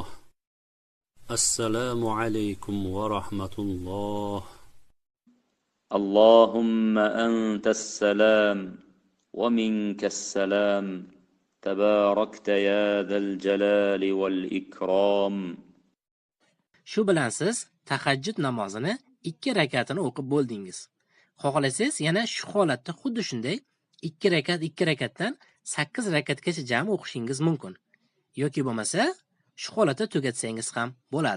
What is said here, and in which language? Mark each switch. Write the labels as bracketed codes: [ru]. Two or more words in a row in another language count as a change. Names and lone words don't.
[ar] السلام عليكم ورحمة الله. اللهم أنت السلام ومنك السلام تباركت يا ذا الجلال والإكرام. [uz] Shu bilan siz tahajjud namozini 2 rakatini o'qib bo'ldingiz. Xohlasangiz yana shu holatda xuddi shunday 2 rakatdan 8 rakatgacha jami o'qishingiz mumkin. Yoki bo'lmasa shu holatda tugatsangiz ham bo'ladi.